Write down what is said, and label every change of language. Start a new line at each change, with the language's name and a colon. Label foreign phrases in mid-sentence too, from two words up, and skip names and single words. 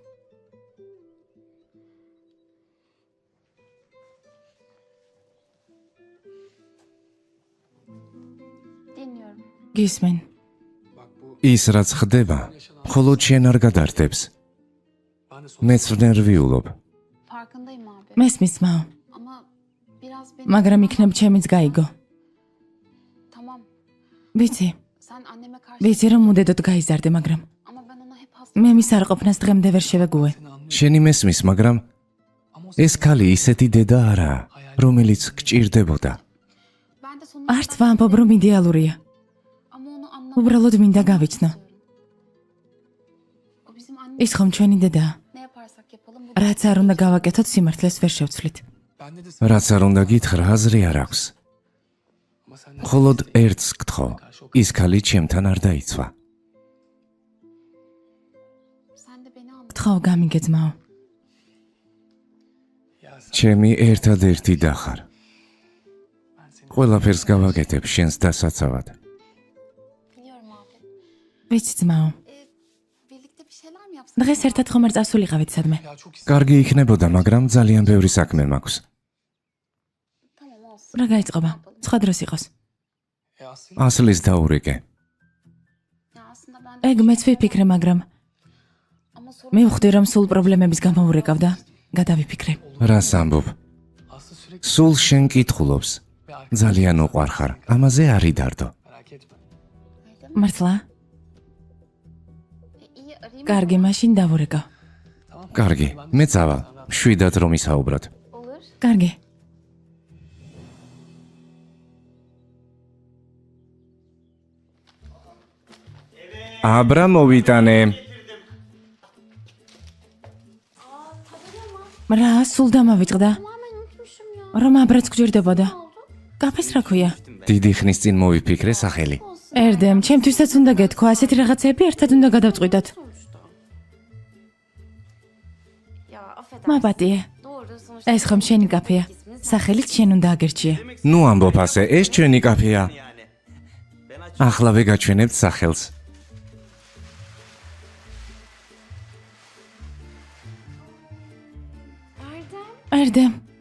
Georgian: გისმენ. ის რაც ხდება, მხოლოდ შენ არ გადარდებს. მეც ნერვიულობ.
Turkish: Farkındayım abi.
Georgian: მესმის მაო,
Turkish: Ama biraz beni...
Georgian: მაგრამ იქნებ ჩემიც გაიგო.
Turkish: Tamam.
Georgian: ვიცი,
Turkish: Sen anneme karşı...
Georgian: ვიცი რომ უდედოდ გაიზარდე, მაგრამ
Turkish: Ama ben ona hep hasta...
Georgian: მე მის არ ყოფნას დღემდე ვერ შევეგუე. შენი მესმის, მაგრამ ეს ქალი ისეთი დედა არაა, რომელიც გჭირდებოდა.
Turkish: Ben de sonunda...
Georgian: არც ვამბობ რომ იდეალურია.
Turkish: Ama onu anlamak...
Georgian: უბრალოდ მინდა გავიცნო.
Turkish: O bizim anne...
Georgian: ის ხომ ჩვენი დედაა.
Turkish: Ne yaparsak yapalım... Bu...
Georgian: რაც არ უნდა გავაკეთოთ, სიმართლეს ვერ შევცვლით. რაც არ უნდა გითხრა, აზრი არ აქვს. მხოლოდ ერთს გთხოვ, ის ქალი ჩემთან არ დაიცვა.
Turkish: Sen de beni anla.
Georgian: გთხოვ გამიგე ძმაო. ჩემი ერთადერთი და ხარ. ყველაფერს გავაკეთებ შენს დასაცავად.
Turkish: Biliyorum abi.
Georgian: ვიცი ძმაო.
Turkish: Birlikte bir şeyler mi yapsak?
Georgian: დღეს ერთად ხომ არ წასულიყავით სადმე? კარგი იქნებოდა, მაგრამ ძალიან ბევრი საქმე მაქვს.
Turkish: Tamam olsun.
Georgian: რა გაიწყობა? სხვა დროს იყოს. ასლის დაურეკე.
Turkish: Ya aslında ben de...
Georgian: ეგ მეც ვიფიქრე, მაგრამ
Turkish: Ama sorun...
Georgian: მივხვდი რომ სულ პრობლემების გამო ურეკავდა. გადავიფიქრე. რას ამბობ? სულ შენ კითხულობს. ძალიან უყვარხარ, ამაზე არ იდარდო. მართლა?
Turkish: İyi arayayım.
Georgian: კარგი, მაშინ დავურეკავ. კარგი, მე წავალ. შვიდად რომ ისაუბროთ.
Turkish: Olur.
Georgian: კარგი. აბრა მოვიტანე. რა, სულ დამავიწყდა?
Turkish: Tamamen unutmuşum ya.
Georgian: რომ აბრაც გჯერდებოდა. კაფეს რა ქვია? დიდი ხნის წინ მოვიფიქრე სახელი. ერდემ, ჩემთვისაც უნდა გეთქვა, ასეთი რაღაცები ერთად უნდა გადავწყვიტოთ.
Turkish: Ya affedersin.
Georgian: მაპატიე.
Turkish: Doğru sonuçta.
Georgian: ეს ხომ შენი კაფეა. სახელით შენ უნდა აგერჩიე. ნუ ამბობ ასე, ეს ჩვენი კაფეა. ახლავე გაჩვენებთ სახელს. Erdem. ერდემ,